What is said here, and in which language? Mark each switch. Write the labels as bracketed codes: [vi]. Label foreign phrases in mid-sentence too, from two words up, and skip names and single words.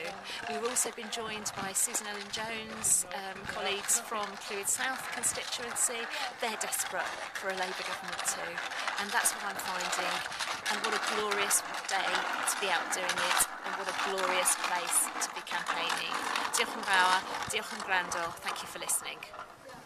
[en] We've also been joined by Susan Ellen Jones, colleagues from Clwyd South constituency. They're desperate for a Labour government too, and that's what I'm finding. And what a glorious day to be out doing it, and what a glorious place to be campaigning. [cy] Diolch yn fawr, diolch yn gwrando, [en] thank you for listening.